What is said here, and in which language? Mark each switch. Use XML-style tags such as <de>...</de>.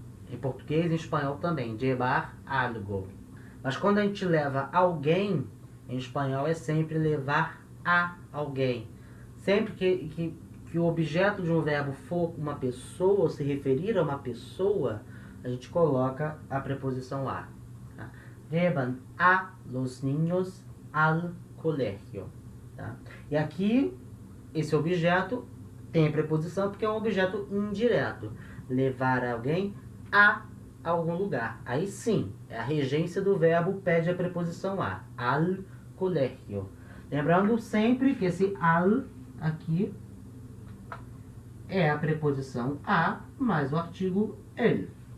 <pt>Em português e em espanhol também,</pt> <es>llevar algo.</es> <pt>Mas quando a gente leva alguém, em espanhol é sempre levar a alguém. Sempre que o objeto de um verbo for uma pessoa, ou se referir a uma pessoa, a gente coloca a preposição a. Tá?</pt> <es>Llevan a los niños al colegio.</es> <pt>Tá? E aqui, esse objeto tem a preposição porque é um objeto indireto. Levar alguém a algum lugar. Aí sim, a regência do verbo pede a preposição a.</pt> <es>Al colegio.</es> <pt>Lembrando sempre que esse al aqui é a preposição a mais o artigo el.</pt>